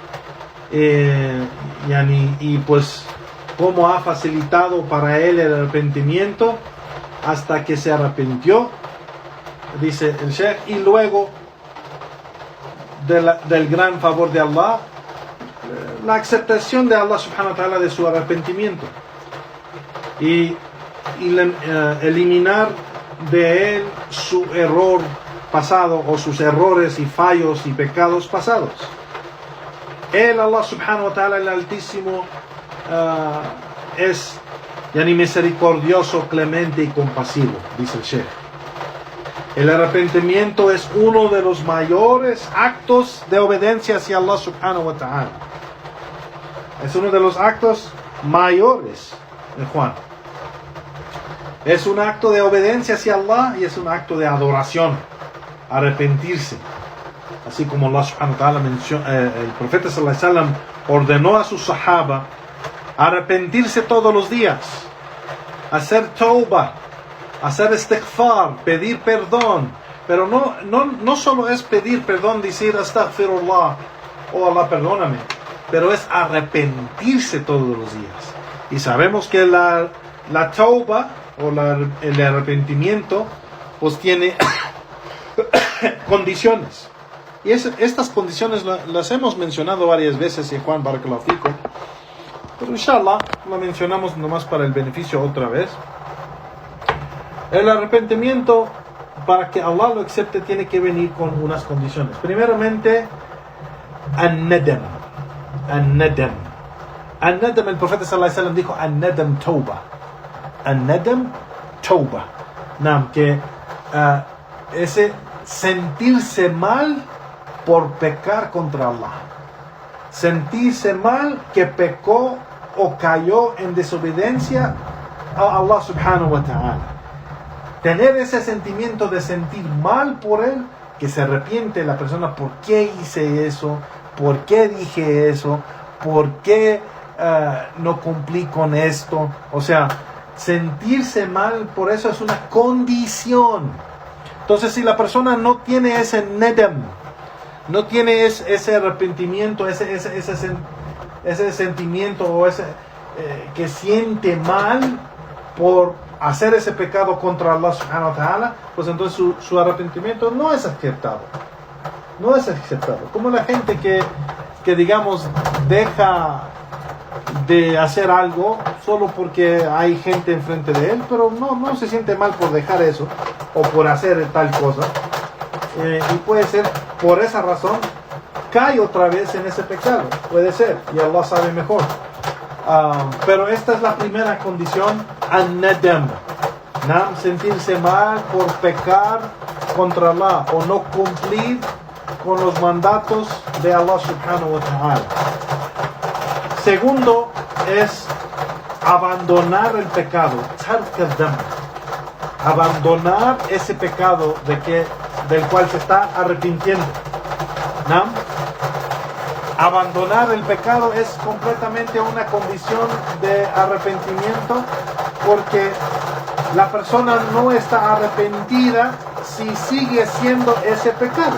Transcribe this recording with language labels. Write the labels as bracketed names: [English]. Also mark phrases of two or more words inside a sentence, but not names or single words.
[Spanish] yani, y pues cómo ha facilitado para él el arrepentimiento hasta que se arrepintió, dice el Sheikh, y luego del gran favor de Allah, la aceptación de Allah subhanahu wa ta'ala de su arrepentimiento y eliminar de él su error pasado o sus errores y fallos y pecados pasados. Él, Allah [Arabic] سبحانه وتعالى, [Spanish] el Altísimo, es yani misericordioso, clemente y compasivo, dice el Sheikh. El arrepentimiento es uno de los mayores actos de obediencia hacia Allah [Arabic] سبحانه وتعالى. [Spanish] Es uno de los actos mayores de Juan. Es un acto de obediencia hacia Allah y es un acto de adoración. Arrepentirse. Así como Allah [Arabic] سبحانه وتعالى [Spanish] menciona, el profeta [Arabic] صلى الله عليه وسلم [Spanish] ordenó a sus sahaba arrepentirse todos los días, hacer tauba, hacer istighfar, pedir perdón. Pero no solo es pedir perdón, decir astaghfirullah, oh Allah perdóname, pero es arrepentirse todos los días. Y sabemos que la tauba o el arrepentimiento pues tiene condiciones. Y estas condiciones las hemos mencionado varias veces, y Juan [Arabic] بارك الله فيكم, [Spanish] pero inshallah lo mencionamos nomás para el beneficio otra vez. El arrepentimiento, para que Allah lo acepte, tiene que venir con unas condiciones. Primeramente, [Arabic] الندم. الندم. [Spanish] An-nadam, el profeta [Arabic] صلى الله عليه وسلم [Spanish] dijo, [Arabic] الندم توبة. الندم توبة. [Spanish] Que ese sentirse mal por pecar contra Allah. Sentirse mal que pecó o cayó en desobediencia a Allah [Arabic] سبحانه وتعالى. [Spanish] Tener ese sentimiento de sentir mal por él, que se arrepiente la persona, ¿por qué hice eso? ¿Por qué dije eso? ¿Por qué no cumplí con esto? O sea, sentirse mal por eso es una condición. Entonces, si la persona no tiene ese nedam, no tiene ese arrepentimiento, ese sentimiento o que siente mal por hacer ese pecado contra Allah [Arabic] سبحانه وتعالى, [Spanish] pues entonces su arrepentimiento no es aceptado. No es aceptado. Como la gente que digamos deja de hacer algo solo porque hay gente enfrente de él, pero no se siente mal por dejar eso o por hacer tal cosa, y puede ser por esa razón cae otra vez en ese pecado, puede ser, y Allah sabe mejor. Pero esta es la primera condición, an-nadam, sentirse mal por pecar contra Allah o no cumplir con los mandatos de Allah [Arabic] سبحانه وتعالى. [Spanish] Segundo es abandonar el pecado, abandonar ese pecado del cual se está arrepintiendo. Abandonar el pecado es completamente una condición de arrepentimiento, porque la persona no está arrepentida si sigue haciendo ese pecado.